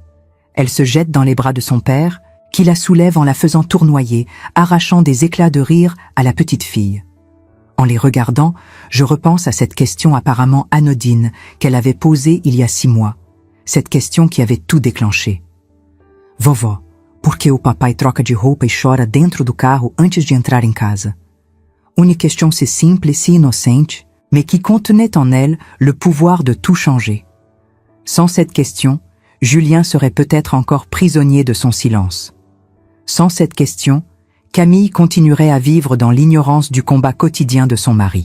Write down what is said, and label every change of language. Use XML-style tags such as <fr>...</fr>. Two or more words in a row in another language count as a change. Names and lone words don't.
<fr>Elle se jette dans les bras de son père, qui la soulève en la faisant tournoyer, arrachant des éclats de rire à la petite fille. En les regardant, je repense à cette question apparemment anodine qu'elle avait posée il y a 6 mois. Cette question qui avait tout déclenché.</fr> <pt>« Vovo, por que o papai troca de roupa e chora dentro do carro antes de entrar em casa?</pt> <fr>Une question si simple et si innocente, mais qui contenait en elle le pouvoir de tout changer. Sans cette question, Julien serait peut-être encore prisonnier de son silence. Sans cette question, Camille continuerait à vivre dans l'ignorance du combat quotidien de son mari.</fr>